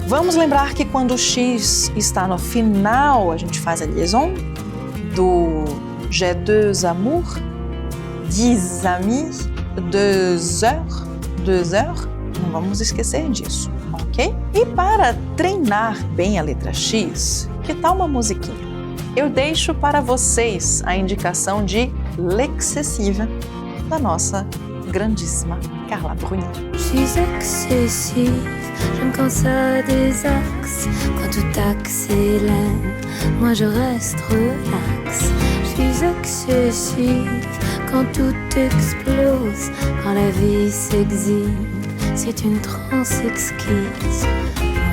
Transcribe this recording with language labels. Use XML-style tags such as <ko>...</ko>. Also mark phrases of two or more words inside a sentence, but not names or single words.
<pt>Vamos lembrar que quando o X está no final, a gente faz a liaison do</pt> <fr>j'ai deux amours, 10 amis, 2 heures.</fr> <pt>Não vamos esquecer disso, ok? E para treinar bem a letra X, que tal uma musiquinha? Eu deixo para vocês a indicação de L'Excessive, da nossa grandíssima Carla Bruni.</pt> <fr>Je suis excessive, j'aime quand ça désaxe, quand tout accélère, moi je reste relax. Je suis excessive, quand tout explose, quand la vie s'exhibe, c'est une transe exquise.</fr>